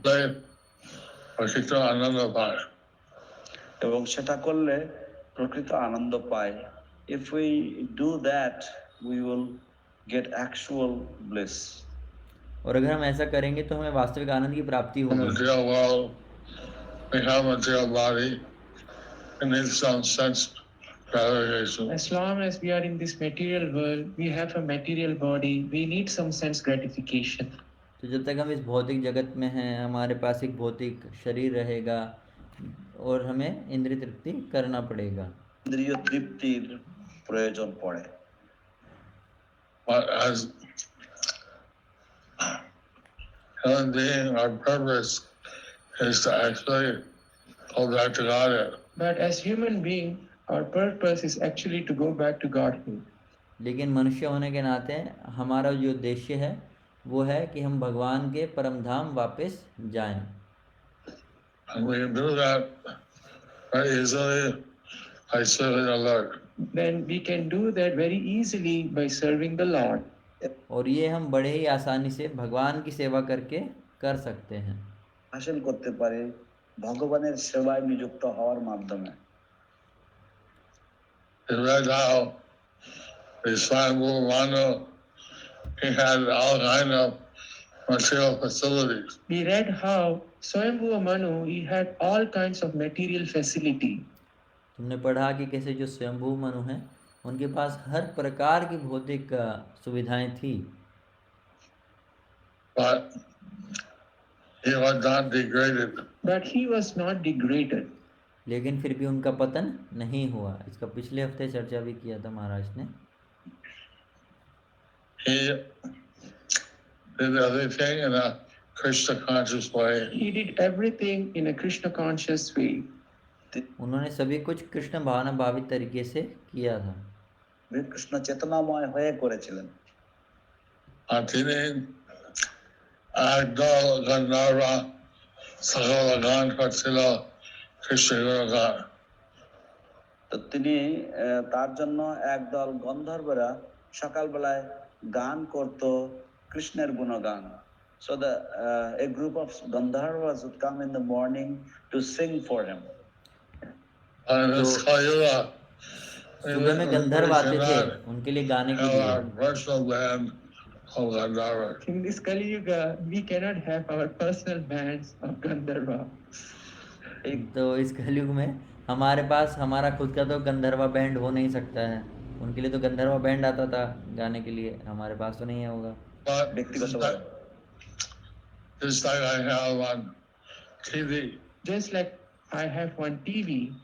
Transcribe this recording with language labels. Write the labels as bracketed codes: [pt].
[bn] প্রকৃত আনন্দ পায়। এবং সেটা করলে প্রকৃত আনন্দ পায়। [en] If we do that, we will get actual bliss. [hi] और अगर हम ऐसा करेंगे तो हमें वास्तविक आनंद की प्राप्ति होगी। [en] Material world, we have material body, and need some sense gratification. As long as we are in this material world, we have a material body, we need some sense gratification. [hi] तो जब तक हम इस भौतिक जगत में हैं, हमारे पास एक भौतिक शरीर रहेगा और हमें इंद्रिय तृप्ति करना पड़ेगा। [bn] ইন্দ্রিয় তৃপ্তির প্রয়োজন পড়ে। [en] But as human being, our purpose is to actually go back to Godhead. But as human being, our purpose is actually to go back to Godhead. [hi] लेकिन मनुष्य होने के नाते हमारा जो उद्देश्य है वो है कि हम भगवान के परम धाम वापस जाएं। [en] And we can do that very easily by serving the Lord. Then we can do that very easily by serving the Lord. [hi] और ये हम बड़े ही आसानी से भगवान की सेवा करके कर सकते हैं। [bn] হাসিল করতে পারে ভগবানের সেবায় নিযুক্ত হওয়ার মাধ্যমে। [en] You read how the Swayambhu Manu, he had all kind of material facilities. We read how Swayambhu Manu, he had all kinds of material facility. [hi] तुमने पढ़ा कि कैसे जो स्वयंभू मनु हैं उनके पास हर प्रकार की भौतिक सुविधाएं थी, [en] But he was not degraded. But he was not degraded. [hi] लेकिन फिर भी उनका पतन नहीं हुआ। इसका पिछले हफ्ते चर्चा भी किया था महाराज ने। [en] He did everything in a Krishna conscious way. He did everything in a Krishna conscious way. [hi] उन्होंने सभी कुछ कृष्ण भावना भावित तरीके से किया था। [bn] वे কৃষ্ণ চেতনাময় হয়ে করেছিলেন। আর তিনি একদল গন্ধর্ব সকল গান করছিল কৃষ্ণ গুণগান। তো তিনি তার জন্য একদল গন্ধর্বরা সকালবেলায় গান করত কৃষ্ণের গুণগান। [en] So a group of Gandharvas would come in the morning to sing for him. And this Kayuga, [hi] सुबह में गंधर्व आते थे उनके लिए गाने के लिए। [en] our personal band of Gandharva. In this Kali Yuga, we cannot have our personal bands of Gandharva. [hi] तो इस कलयुग में हमारे पास हमारा खुद का तो गंधर्वा बैंड हो नहीं सकता है। उनके लिए तो गंधर्वा बैंड आता था गाने के लिए, हमारे पास तो नहीं होगा। [en] But [bn] ব্যক্তিগতভাবে [en] just like I have on TV, Just like I have one TV,